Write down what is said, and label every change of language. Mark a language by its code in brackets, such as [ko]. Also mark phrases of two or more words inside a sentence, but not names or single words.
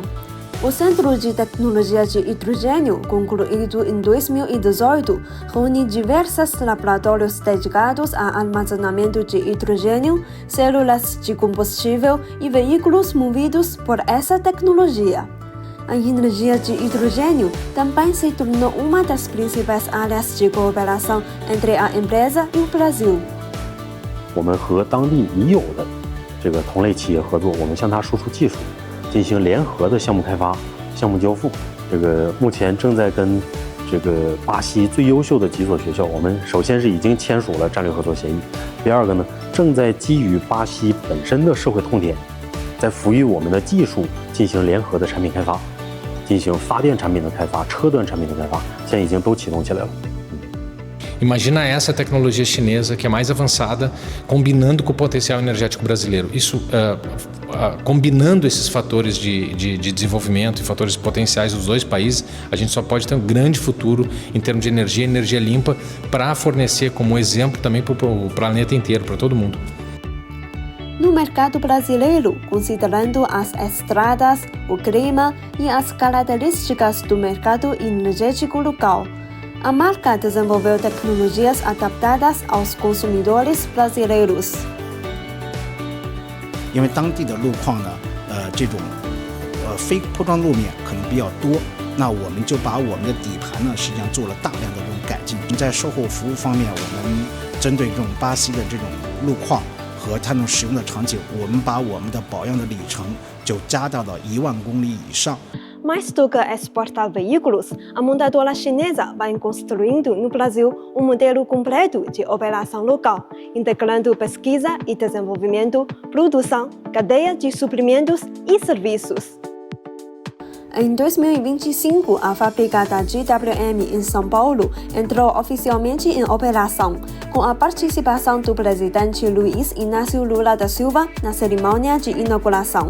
[pt] O Centro de Tecnologia de Hidrogênio, concluído em 2018, reúne diversos laboratórios dedicados a armazenamento de hidrogênio, células de combustível e veículos movidos por essa tecnologia. A energia de hidrogênio também se tornou uma das principais áreas de cooperação entre a empresa e o Brasil. [zh] 我们和当地已有的这个同类企业合作，我们向它输出技术，进行联合的项目开发、项目交付。这个目前正在跟这个巴西最优秀的几所学校，我们首先是已经签署了战略合作协议，第二个呢，正在基于巴西本身的社会痛点，在赋予我们的技术进行联合的产品开发。进行发电产品的开发、车端产品的开发，现在已经都启动起来了。 [pt] Imagina essa tecnologia chinesa que é mais avançada, combinando com o potencial energético brasileiro. Isso, combinando esses fatores de desenvolvimento e fatores potenciais dos 2 países, a gente só pode ter um grande futuro em termos de energia limpa, para fornecer como exemplo também para o planeta inteiro, para todo mundo. No mercado brasileiro, considerando as estradas, o clima e as características do mercado energético local, A marca desenvolveu tecnologias adaptadas aos consumidores brasileiros. [zh] 因为当地的路况呢，这种非铺装路面可能比较多，那我们就把我们的底盘呢，实际上做了大量的这种改进。在售后服务方面，我们针对这种巴西的这种路况和它们使用的场景，我们把我们的保养的里程就加到了1万公里以上。 [pt] Mais do que exportar veículos, a montadora chinesa vai construindo no Brasil modelo completo de operação local, integrando pesquisa e desenvolvimento, produção, cadeia de suprimentos e serviços. Em 2025, a fábrica da GWM em São Paulo entrou oficialmente em operação, com a participação do presidente Luiz Inácio Lula da Silva na cerimônia de inauguração.